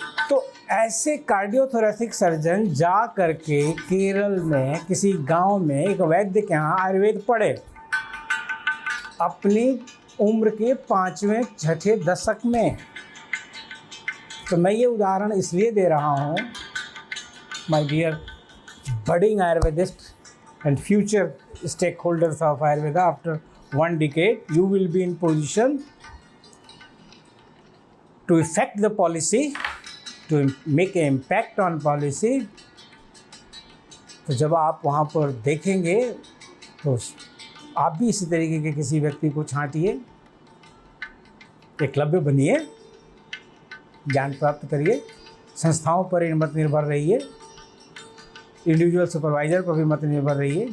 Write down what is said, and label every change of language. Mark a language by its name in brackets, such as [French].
[Hindi] तो ऐसे cardiothoracic surgeon जा करके केरल में किसी गांव में एक वैद्य के यहाँ आयुर्वेद पढ़े, अपनी उम्र के 5वें 6ठे दशक में। [English] तो मैं ये उदाहरण इसलिए दे रहा हूँ, my dear budding Ayurvedist and future stakeholders of Ayurveda, after 1 decade you will be in position to affect the policy, to make an impact on policy। [Hindi] तो जब आप वहाँ पर देखेंगे तो आप भी इसी तरीके के किसी व्यक्ति को छांटिए, एकलव्य बनिए, ज्ञान प्राप्त करिए, संस्थाओं पर मत निर्भर रहिए, इंडिविजुअल सुपरवाइजर पर भी मत निर्भर रहिए।